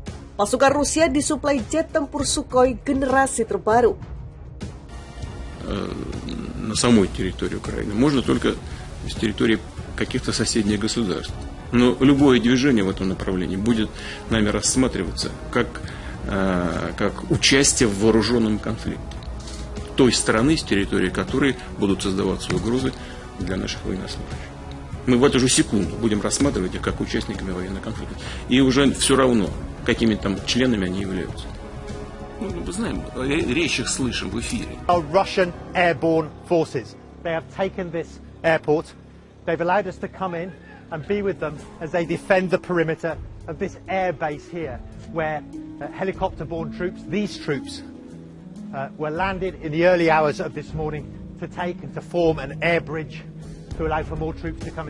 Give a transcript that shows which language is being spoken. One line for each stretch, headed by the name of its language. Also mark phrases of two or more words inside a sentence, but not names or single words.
Indonesian: Pasukan Rusia disuplai jet tempur Sukhoi generasi terbaru.
Russian: На самой территории Украины. Можно только с территории каких-то соседних государств. Но любое движение в этом направлении будет нами рассматриваться как участие в вооруженном конфликте той страны, с территории которой будут создаваться угрозы для наших военнослужащих. Мы в эту же секунду будем рассматривать их как участниками военного конфликта. И уже все равно, какими там членами они являются. Мы знаем, речь их слышим в эфире.
English: Russian airborne forces. They have taken this airport. They've allowed us to come in and be with them as they defend the perimeter of this air base here, where helicopter-borne troops, these troops, were landed in the early hours of this morning to take and to form an air bridge to allow for more troops to come in.